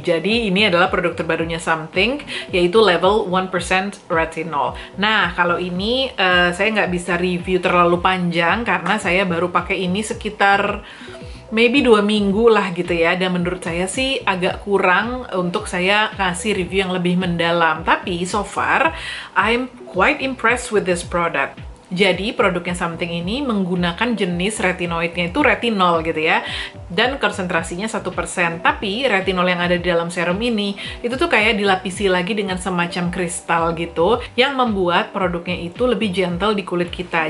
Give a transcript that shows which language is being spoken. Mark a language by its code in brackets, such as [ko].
[id] Jadi ini adalah produk terbarunya Something, yaitu level 1% retinol. Nah, kalau ini saya nggak bisa review terlalu panjang karena saya baru pakai ini sekitar [en] maybe [id] 2 minggu lah gitu ya, dan menurut saya sih agak kurang untuk saya kasih review yang lebih mendalam. [en] Tapi so far, I'm quite impressed with this product. [id] Jadi produknya Something ini menggunakan jenis retinoidnya itu retinol gitu ya, dan konsentrasinya 1%. Tapi retinol yang ada di dalam serum ini itu tuh kayak dilapisi lagi dengan semacam kristal gitu, yang membuat produknya itu lebih gentle di kulit kita.